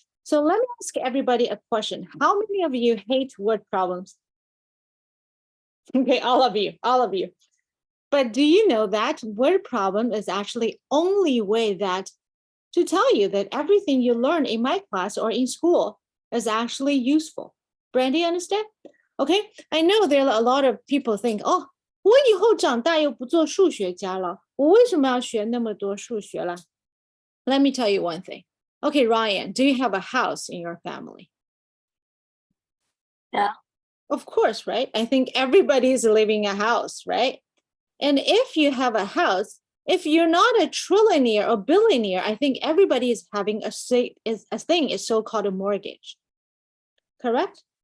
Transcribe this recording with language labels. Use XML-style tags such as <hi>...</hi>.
<en>So let me ask everybody a question. How many of you hate word problems? Okay, all of you. But do you know that word problem is actually only way that to tell you that everything you learn in my class or in school is actually useful. Brandy, understand? Okay, I know there are a lot of people think, oh,</en> <zh>我以后长大又不做数学家了，我为什么要学那么多数学了？</zh> <en>Let me tell you one thing. Okay, Ryan, do you have a house in your family? Yeah. Of course, right? I think everybody is living in a house, right? And if you have a house, if you're not a trillionaire or billionaire, I think everybody is having a thing is so-called a mortgage. Correct?</en>